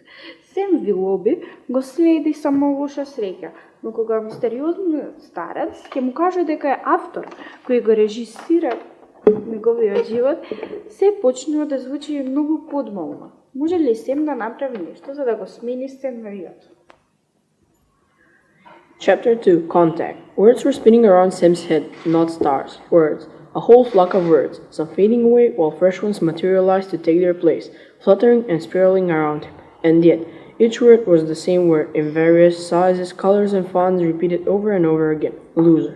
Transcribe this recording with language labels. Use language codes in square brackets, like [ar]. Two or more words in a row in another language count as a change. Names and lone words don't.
[mk] Сем Вилоби го следи само лоша среќа, но кога мистериозниот старец ќе му каже дека е автор кој го режисира неговиот живот, се почнува да звучи многу подмолно. Може ли Сем да направи нешто за да го смени сценаријот? [en] Chapter 2 Contact. Words were spinning around Sim's head, not stars. Words. A whole flock of words, some fading away while fresh ones materialized to take their place, fluttering and spiraling around him. And yet, each word was the same word in various sizes, colors, and fonts repeated over and over again.